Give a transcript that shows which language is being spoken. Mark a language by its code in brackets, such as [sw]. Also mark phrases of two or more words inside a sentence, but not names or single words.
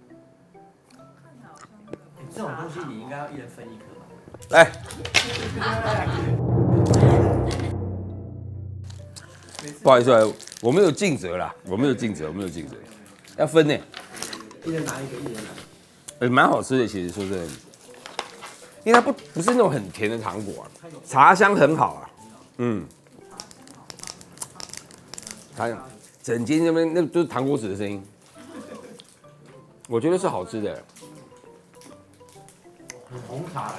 [zh] 這種東西你應該要一人分一顆吧？來，不好意思，我沒有盡責啦，我沒有盡責，要分呢。一人拿一個，一人拿。蠻好吃的，其實說真的，因为它不是那種很甜的糖果啊，茶香很好啊，茶香，整間那邊那都是糖果紙的聲音。我覺得是好吃的，紅茶